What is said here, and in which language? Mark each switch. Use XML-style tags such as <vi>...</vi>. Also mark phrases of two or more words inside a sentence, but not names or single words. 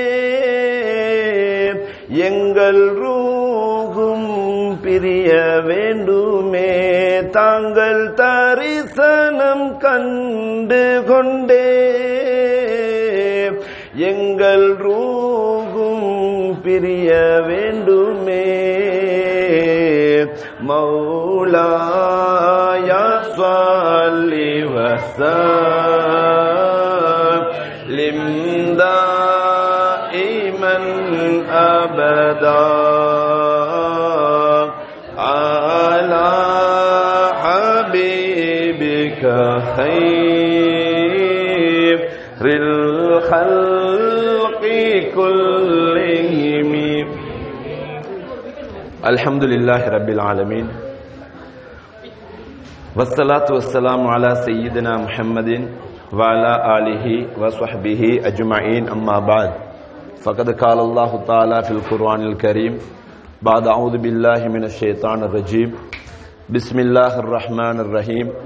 <ta>எங்கள் ரூஹும் பிரிய வேண்டுமே தாங்கள் தரிசனம் கண்டு கொண்டே எங்கள் ரூஹும் பிரிய வேண்டுமே</ta> <ar>مولاي صل وسلم دائما أبدا على حبيبك خير خلقي كلهم الحمد لله رب العالمين والصلاة والسلام على سيدنا محمد وعلى آله وصحبه أجمعين أما بعد فقد قال الله تعالى في القرآن الكريم بعد أعوذ بالله من الشيطان الرجيم بسم الله الرحمن الرحيم</ar>